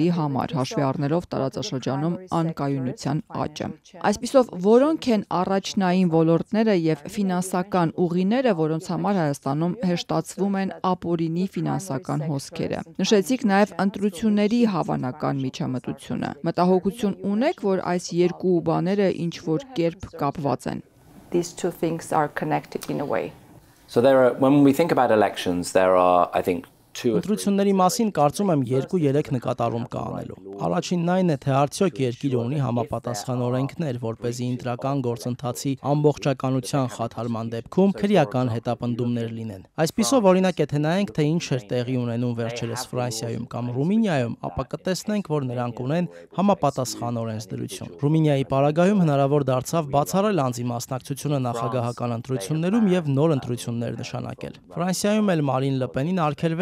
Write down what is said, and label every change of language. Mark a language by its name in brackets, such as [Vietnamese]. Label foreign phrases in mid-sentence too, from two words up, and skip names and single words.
[Armenian] համար, հաշվի առնելով տարածաշրջանում անկայունության աճը։ Այսպիսով, որոնք են առաջնային ոլորտները եւ ֆինանսական ուղիները, որոնց համար Հայաստանում հեշտացվում են ապօրինի ֆինանսական հոսքերը։ Նշեցիք նաեւ ընտրությունների հավանական միջամտությունը։ Մտահոգություն ունեք, որ այս երկու բաները ինչ որ կերպ կապված են։ [English] These two things are connected in a way. So when we think about elections, there are, I think, [Armenian] Ընտրությունների մասին կարծում եմ 2-3 նկատառում կա անելու։ Առաջինն այն է, թե արդյոք երկիրը ունի համապատասխան օրենքներ, որպեսզի ընտրական գործընթացի ամբողջականության խաթարման դեպքում քրեական հետապնդումներ լինեն։ Այսպիսով, օրինակ, եթե նայենք, թե ինչ էր տեղի ունենում վերջերս Ֆրանսիայում կամ Ռումինիայում, ապա կտեսնենք, որ նրանք ունեն համապատասխան օրենսդրություն։ Ռումինիայի պարագայում հնարավոր դարձավ բացառել անձի մասնակցությունը նախագահական ընտրություններում եւ նոր ընտրություններ նշանակել։ Ֆրանսիայում էլ Մարին Լը Պենին արգելվել է